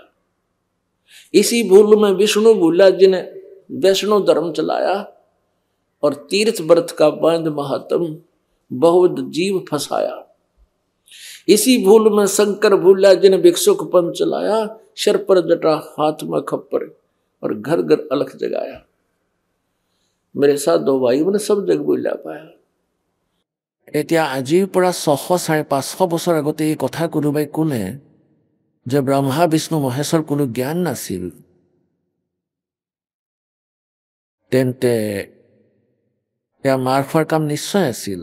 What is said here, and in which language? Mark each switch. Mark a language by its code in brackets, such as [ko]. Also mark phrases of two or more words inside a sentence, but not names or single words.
[hi] इसी भूल में विष्णु भूला, जिन्हें वैष्णव धर्म चलाया और तीर्थ व्रत का बांध महात्म बहुत जीव फंसाया। इसी भूल में शंकर भूला, जिन्हें भिक्षुक पंथ चलाया, सिर पर जटा हाथ में खप्पर और घर घर अलख जगाया। मेरे साथ दो भाई मैंने सब जग भूला पाया। [as] এতিয়া আজিৰ পৰা 600-500 বছৰ আগতে এই কথা কোনোবাই ক'লে যে ব্ৰহ্মা বিষ্ণু মহেশ্বৰ কোনো জ্ঞান নাছিল, তেন্তে এয়া মাৰ খোৱাৰ কাম নিশ্চয় আছিল।